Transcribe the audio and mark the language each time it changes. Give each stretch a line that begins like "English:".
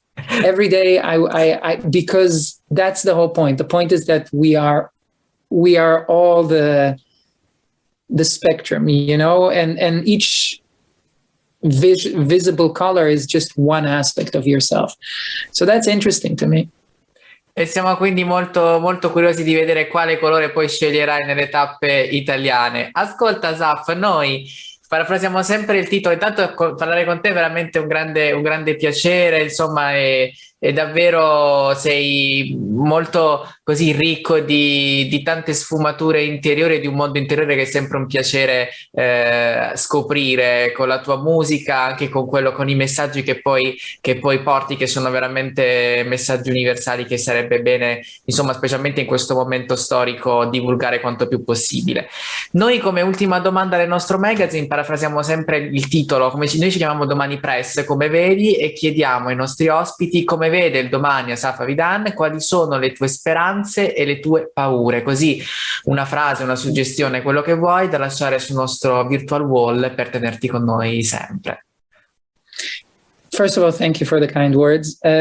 English: Every day I because that's the whole point. The point is that we are all the spectrum, and each visible color is just one aspect of yourself. So that's interesting to me.
Italian: E siamo quindi molto, molto curiosi di vedere quale colore poi sceglierai nelle tappe italiane. Ascolta, Zaf, noi parafrasiamo sempre il titolo. Intanto parlare con te è veramente un grande piacere, insomma, e davvero sei molto così ricco di tante sfumature interiori, di un mondo interiore che è sempre un piacere scoprire con la tua musica, anche con i messaggi che poi porti, che sono veramente messaggi universali che sarebbe bene, insomma, specialmente in questo momento storico, divulgare quanto più possibile. Noi come ultima domanda del nostro magazine parafrasiamo sempre il titolo, noi ci chiamiamo Domani Press, come vedi, e chiediamo ai nostri ospiti come vede il domani Asaf Avidan, quali sono le tue speranze e le tue paure, così una frase, una suggestione, quello che vuoi, da lasciare sul nostro virtual wall per tenerti con noi sempre.
English: First of all, thank you for the kind words.